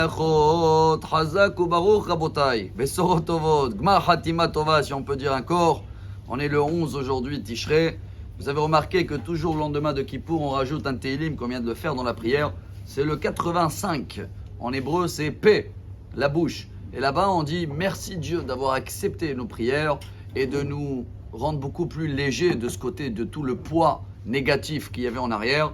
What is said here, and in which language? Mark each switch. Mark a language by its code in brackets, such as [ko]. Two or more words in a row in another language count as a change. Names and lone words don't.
[he] Chot, חזק וברוך רבותי, בשורות טובות, גמר חתימה טובה, [fr] si on peut dire encore. On est le 11 aujourd'hui, Tishrei. Vous avez remarqué que toujours le lendemain de Kippour, on rajoute un Teilim qu'on vient de le faire dans la prière. C'est le 85. En hébreu, c'est P, la bouche. Et là-bas, on dit merci Dieu d'avoir accepté nos prières et de nous rendre beaucoup plus légers de ce côté, de tout le poids négatif qu'il y avait en arrière.